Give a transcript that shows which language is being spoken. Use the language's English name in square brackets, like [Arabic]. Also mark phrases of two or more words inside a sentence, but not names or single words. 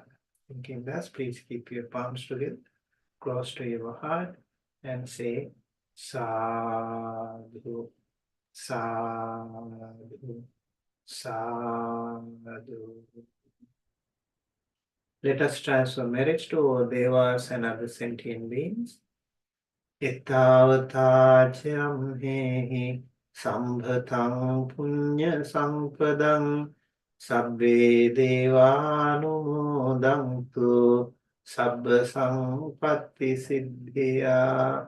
[English] Thinking thus, please keep your palms together, close to your heart, and say [Pali] Sadhu, Sadhu, Sadhu. [English] Let us transfer merit to all devas and other sentient beings. [Pali] Ettavata hehi sambhatang punya sampadang sabbe devanumodantu sabba sampatti siddhya.